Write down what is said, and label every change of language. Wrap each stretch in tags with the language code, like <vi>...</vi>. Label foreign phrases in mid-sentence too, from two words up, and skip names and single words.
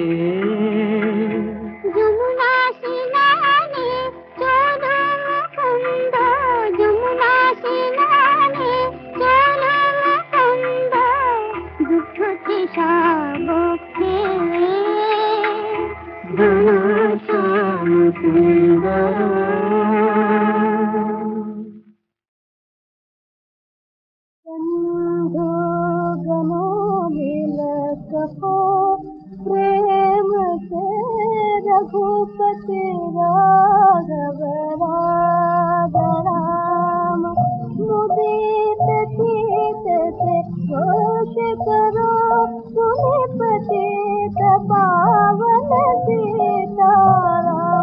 <bn>যমুনা স্নানে চলো মুকুন্দ, যমুনা স্নানে চলো মুকুন্দ, দুঃখ বক্ষে শ্যাম সুন্দর</bn> <hi>प्रेम से रघुपति राघव राम मुदित चित से घोष करो तुम्हें पतित पावन सीताराम।</hi>